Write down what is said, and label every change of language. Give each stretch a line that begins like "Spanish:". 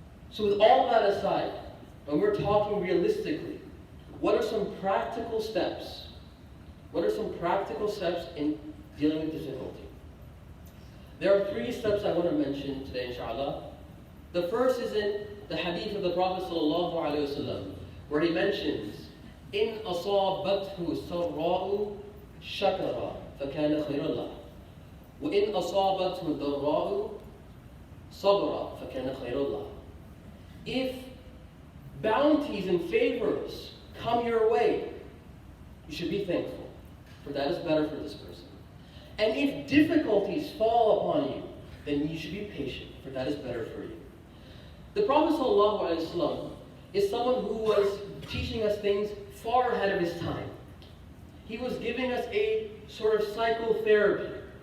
English: So with all that aside, when we're talking realistically, what are some practical steps? What are some practical steps in dealing with difficulty? There are 3 steps I want to mention today, inshallah. The first is in the hadith of the Prophet ﷺ, where he mentions,
Arabic: إِنْ أَصَابَتْهُ سَرَّاءُ شَكَرًا فَكَانَ خَيْرًا لَهُ وَإِنْ أَصَابَتْهُ ضَرَّاءُ صَبْرًا فَكَانَ خَيْرًا لَهُ.
English: If bounties and favors come your way, you should be thankful, for that is better for this person. And if difficulties fall upon you, then you should be patient, for that is better for you. The Prophet ﷺ is someone who was teaching us things far ahead of his time. He was giving us a sort of psychotherapy